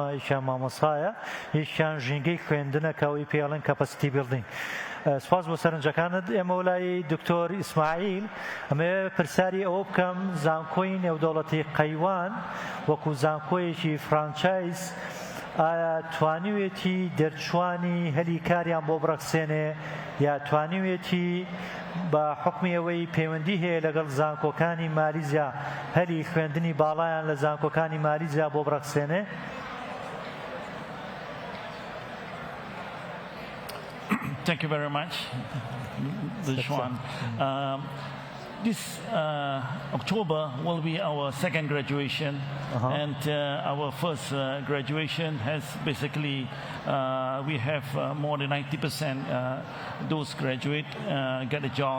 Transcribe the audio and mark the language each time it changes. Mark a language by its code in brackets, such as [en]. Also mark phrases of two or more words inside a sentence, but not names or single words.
[ckb] یەکیان مامۆستایە یەکیان ژینگەی خوێندنەکەوەی پێڵێن [en] capacity building [ckb] سپاس بۆ سەرنجەکانت ئێمە وەلای دکتۆر ئیسماعیل ئەمێ پرسیاری ئەوە بکەم زانکۆی نێودەوڵەتی قەیوان وەکو زانکۆیەکی فرانچایز ئایا توانیوێتی دەرچوانی هەلی کاریان بۆ بڕەخسێنێ یا توانیوێتی بە حکمی ئەوەی پەیوەندی هەیە لەگەڵ زانکۆکانی مالیزیا هەلی خوێندنی باڵایان لە زانکۆکانی مالیزیا بۆ بڕەخسێنێ؟ [en] Thank you very much, Dushwan. This October will be our second graduation, and our first graduation has basically we have more than 90% those graduate get a job.